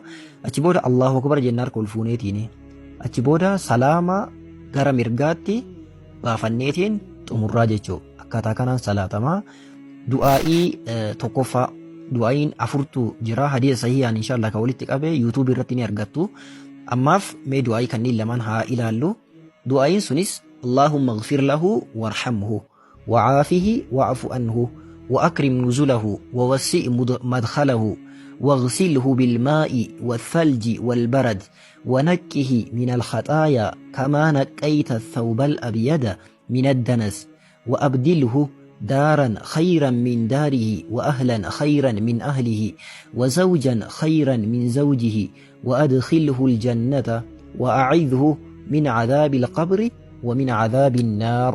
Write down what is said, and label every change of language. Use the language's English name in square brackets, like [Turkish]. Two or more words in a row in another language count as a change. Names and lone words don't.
[Oromo] Achi booda Allahu akbar jenna harka ol fuuneetiin. Achi booda salaama gara mirgaatti baafanneetiin xumurraa jechuudha. Akkaataa kanaan salaatama. Du'aa'ii tokkoffaa du'aa'iin afurtu jira hadiisa sahihaan inshaallah ka walitti qabe yuutuubii irratti ni argattu. Ammaaf mee du'aa'ii kanneen lamaan haa ilaallu. Du'aa'iin sunis [Arabic] اللهم اغفر له وارحمه وعافه واعف عنه وأكرم نزله ووسع مدخله واغسله بالماء والثلج والبرد ونكه من الخطايا كما نقيت الثوب الأبيض من الدنس وأبدله دارا خيرا من داره وأهلا خيرا من أهله وزوجا خيرا من زوجه وأدخله الجنة وأعذه من عذاب القبر ومن عذاب النار.